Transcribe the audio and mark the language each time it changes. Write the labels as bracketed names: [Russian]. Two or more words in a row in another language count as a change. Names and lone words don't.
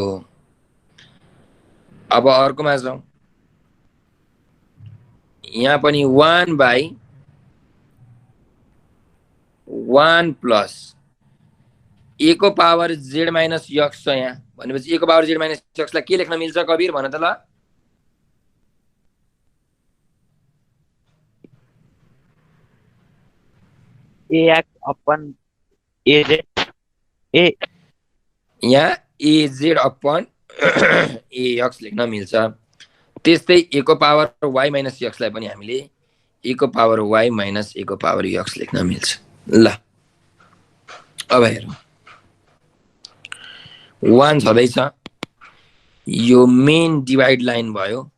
[Nepali] अब अर्कोमा जाउँ। यहाँ पनि [English] 1 by 1 plus a [Nepali] को [English] power z minus x [Nepali] छ यहाँ। भनेपछि ए को [English] power z minus [Nepali] यक्सलाई के लेख्न मिल्छ कबीर भन त ल? [English] ax upon az a [Nepali] यहाँ [English] az upon ax [Nepali] लेख्न मिल्छ। त्यस्तै ए को [English] power y minus [Nepali] यक्सलाई पनि हामीले ए को [English] power y minus [Nepali] ए को पावर यक्स लेख्न मिल्छ। ल अब हेरौँ। 1 छँदैछ, यो [English] main divide line [Nepali] भयो।